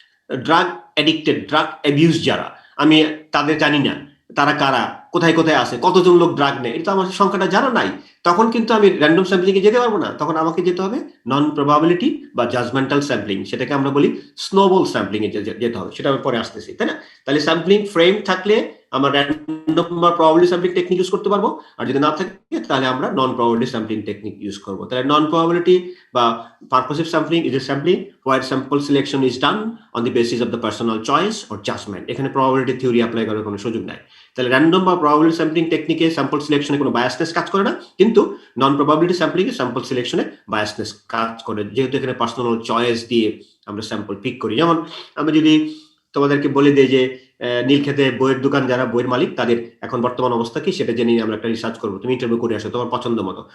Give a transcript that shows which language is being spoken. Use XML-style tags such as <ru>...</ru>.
<bn>Drug addicted, drug abuse যারা, আমি তাদের জানি না তারা কারা, কোথায় কোথায় আছে, কতজন লোক ড্রাগ নেয়, এটা আমার সংখ্যাটা জানা নাই, তখন কিন্তু আমি র্যান্ডম স্যাম্পলিং এ যেতে পারবো না। তখন আমাকে যেতে হবে নন প্রবাবিলিটি বা জাজমেন্টাল স্যাম্পলিং, সেটাকে আমরা বলি স্নোবল স্যাম্পলিং এ যেতে হবে, সেটা আমি পরে আসতেছি, তাই না? তাহলে স্যাম্পলিং ফ্রেম থাকলে আমরা র্যান্ডম বা প্রবাবিলিটি স্যাম্পলিং টেকনিক ইউজ করতে পারবো, আর যদি না থাকে তাহলে আমরা নন প্রবাবিলিটি স্যাম্পলিং টেকনিক ইউজ করবো।</bn> <en>তাহলে non probability বা purposive sampling is a sampling where sample selection is done on the basis of the personal choice or judgment.</en> <bn>এখানে প্রবাবিলিটি থিওরি অ্যাপ্লাই করার কোনো সুযোগ নাই। তাহলে র্যান্ডম বা প্রবাবিলিটি স্যাম্পলিং টেকনিকে স্যাম্পল সিলেকশনে কোনো বায়াসনেস কাজ করে না, কিন্তু নন প্রবাবিলিটি স্যাম্পলিং এ স্যাম্পল সিলেকশনে বায়াসনেস কাজ করে, যেহেতু এখানে পার্সোনাল চয়েস দিয়ে আমরা স্যাম্পল পিক করি। যেমন আমি যদি তোমাদেরকে বলে দেই যে নীলক্ষেতে বইয়ের দোকান যারা বইয়ের মালিক, তাদের এখন বর্তমান অবস্থা কি সেটা জেনে আমরা একটা রিসার্চ করবো, তুমি ইন্টারভিউ করে আসো তোমার পছন্দ মতো।</bn>